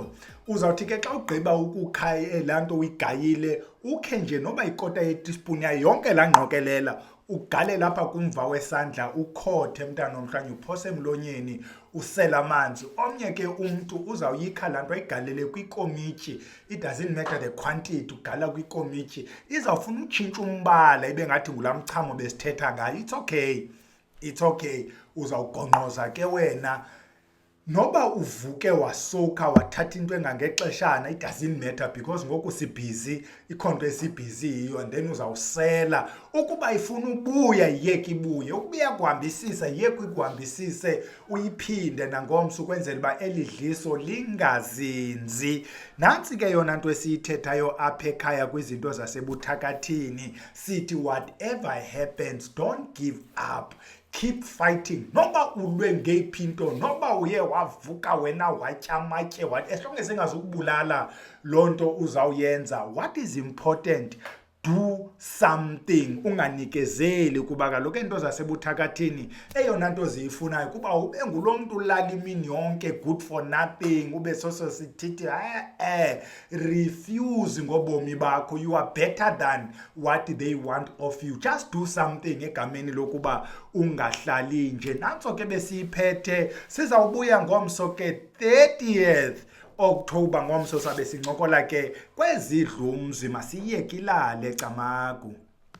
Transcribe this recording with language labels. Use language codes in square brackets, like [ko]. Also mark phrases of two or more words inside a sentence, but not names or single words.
[xh] Uzawuthi ke xa ugqiba ukukha laa nto uyigayile, ukhe nje noba yikota yetispuni yayo yonke laa ngqokelela, ugalele apha kumva wesandla, ukhothe mntana omhlanje, uphose emlonyeni, usele amanzi. Omnye ke umntu uzawuyikha laa nto ayigalele kwikomityi, [en] it doesn't matter the quantity, [xh] ugala kwikomityi, izawufuna utshintsha umbala ibe ngathi ngulaa mchamo besithetha ngayo. [en] It's okay. [xh] Uzawugongqoza ke wena, noba uvuke wasowukha wathatha into engangexeshana, [en] it doesn't matter because [xh] ngoku sibhizi, ikhonto esibhizi yiyo, [en] and then [xh] uzawusela. Ukuba ifuna ubuya yiyeke ibuye, ukuba iyakuhambisisa yiyeke ikuhambisise, uyiphinde nangomso ukwenzela uba eli dliso lingazinzi. Nantsi ke yona nto esiyithethayo apha ekhaya kwizinto zasebuthakathini, sithi [en] whatever happens, don't give up. Keep fighting. [xh] Noba ulwe ngeyiphi into, noba uye wavuka wena watya amatye, [en] as long as [xh] engazukubulala loo nto uzawuyenza. [en] What is important? Do something. [xh] Unganikezeli kuba kaloku into zasebuthakathini eyona nto ziyifunayo kuba ube ngulo mntu ulala imini yonke, [en] good for nothing, [xh] ube soso sithithi refuse ngobomi bakho. [en] You are better than what they want of you. Just do something [xh] egameni lokuba ungahlali nje. Nantso ke besiyiphethe, sizawubuya ngomso ke 30th October ngomso sabe sincokola ke kwezidlumzi. Masiyeke ilale Camagu.